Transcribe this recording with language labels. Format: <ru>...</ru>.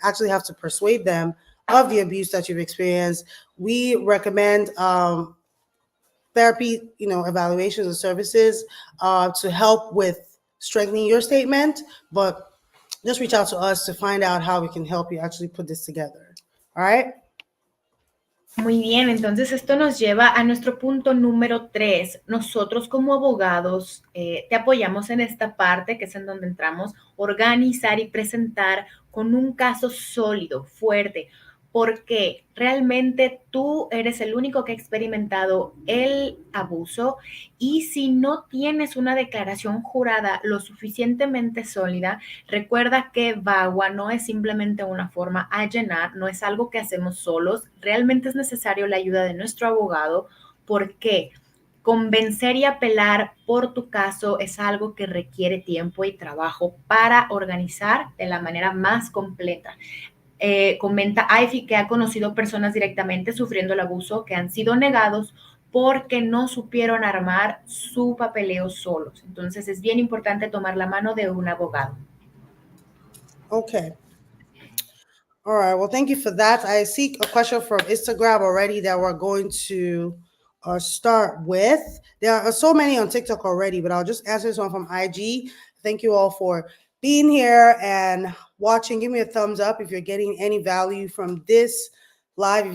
<en>You actually have to persuade them of the abuse that you've experienced. We recommend therapy, evaluations and services to help with strengthening your statement, but just reach out to us to find out how we can help you actually put this together. All right?</en> <es>Muy bien, entonces esto nos lleva a nuestro punto número 3. Nosotros como abogados te apoyamos en esta parte, que es en donde entramos, organizar y presentar con un caso sólido, fuerte, porque realmente tú eres el único que ha experimentado el abuso y si no tienes una declaración jurada lo suficientemente sólida, recuerda que VAWA no es simplemente una forma a llenar, no es algo que hacemos solos, realmente es necesario la ayuda de nuestro abogado porque convencer y apelar por tu caso es algo que requiere tiempo y trabajo para organizar de la manera más completa. comenta Ivy que ha conocido personas directamente sufriendo el abuso que han sido negados porque no supieron armar su papeleo solos. Entonces es bien importante tomar la mano de un abogado.</es> <en>Okay. All right. Well, thank you for that. I see a question from Instagram already that we're going to start with. There are so many on TikTok already, but I'll just answer this one from IG. Thank you all for being here and watching. Give me a thumbs up if you're getting any value from this live.</en>